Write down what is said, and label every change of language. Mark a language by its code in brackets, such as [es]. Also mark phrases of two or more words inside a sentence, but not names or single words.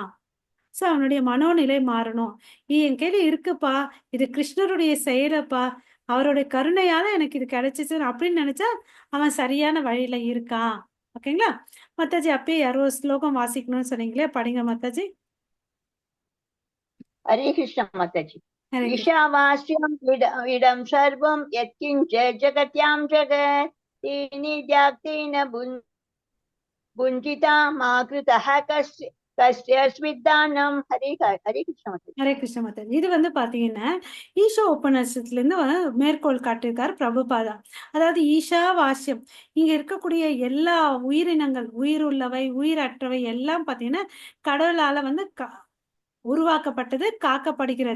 [ta] சோ அவனுடைய மனோநிலை மாறணும். என் கையில இருக்குப்பா, இது கிருஷ்ணருடைய செயலப்பா, அவருடைய கருணையால எனக்கு இது கிடைச்சிச்சு அப்படின்னு நினைச்சா அவன் சரியான வழியில இருக்கான். ஓகேங்களா? மாதாஜி அப்பயே யாரோ ஸ்லோகம் வாசிக்கணும்னு சொன்னீங்களே, படிங்க மாதாஜி. [hi] हरे कृष्ण माताजी। हरे कृष्ण। [sa] ईशावास्यम् इदं सर्वं यत्किञ्च जगत्यां जगत् तेन भुञ्जिता मा कृतः कस्यस्मिद्दानं। [hi] हरे कृष्ण माताजी। हरे कृष्ण माताजी. [ta] இது வந்து பாத்தீங்கன்னா ஈஷா உபநிஷத்துல இருந்து மேற்கோள் காட்டியிருக்காரு பிரபுபாதா. அதாவது ஈஷா வாசியம், இங்க இருக்கக்கூடிய எல்லா உயிரினங்கள், உயிர் உள்ளவை உயிரற்றவை எல்லாம் பாத்தீங்கன்னா கடவுளால வந்து உருவாக்கப்பட்டது, காக்கப்படுகிறது.